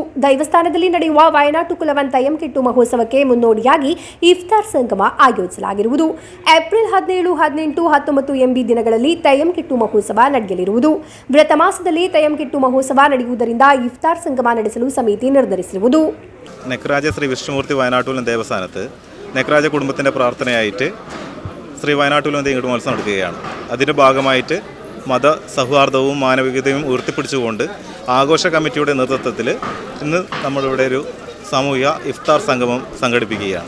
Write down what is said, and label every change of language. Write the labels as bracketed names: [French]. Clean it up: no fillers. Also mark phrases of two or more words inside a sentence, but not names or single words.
[Kannada] ದೈವಸ್ಥಾನದಲ್ಲಿ ನಡೆಯುವ ವಯನಾಟು ಕುಲವನ್ ತಯಂಕೆಟ್ಟು ಮಹೋತ್ಸವಕ್ಕೆ ಮುನ್ನೋಡಿಯಾಗಿ ಇಫ್ತಾರ್ ಸಂಗಮ ಆಯೋಜಿಸಲಾಗಿರುವುದು. ಏಪ್ರಿಲ್ 17, 18, 19 ಎಂಬಿ ದಿನಗಳಲ್ಲಿ ತಯಂಕೆಟ್ಟು ಮಹೋತ್ಸವ ನಡೆಯಲಿರುವುದು. ವ್ರತ ಮಾಸದಲ್ಲಿ ತಯಂಕೆಟ್ಟು ಮಹೋತ್ಸವ ನಡೆಯುವುದರಿಂದ ಇಫ್ತಾರ್ ಸಂಗಮ ನಡೆಸಲು ಸಮಿತಿ ನಿರ್ಧರಿಸಿರುವುದು. [Malayalam] നെക്രാജ ശ്രീ വിഷ്ണുമൂർത്തി വയനാട്ടുകുലം ദേവസ്ഥാനത്ത് നെക്രാജ കുടുംബത്തിൻ്റെ പ്രാർത്ഥനയായിട്ട് ശ്രീ വയനാട്ടുകുലം തെയ്യങ്കെട്ട് മത്സരം നടക്കുകയാണ്. അതിൻ്റെ ഭാഗമായിട്ട് മത സൗഹാർദ്ദവും മാനവികതയും ഉയർത്തിപ്പിടിച്ചുകൊണ്ട് ആഘോഷ കമ്മിറ്റിയുടെ നേതൃത്വത്തിൽ ഇന്ന് നമ്മളിവിടെ ഒരു സാമൂഹിക ഇഫ്താർ സംഗമം സംഘടിപ്പിക്കുകയാണ്.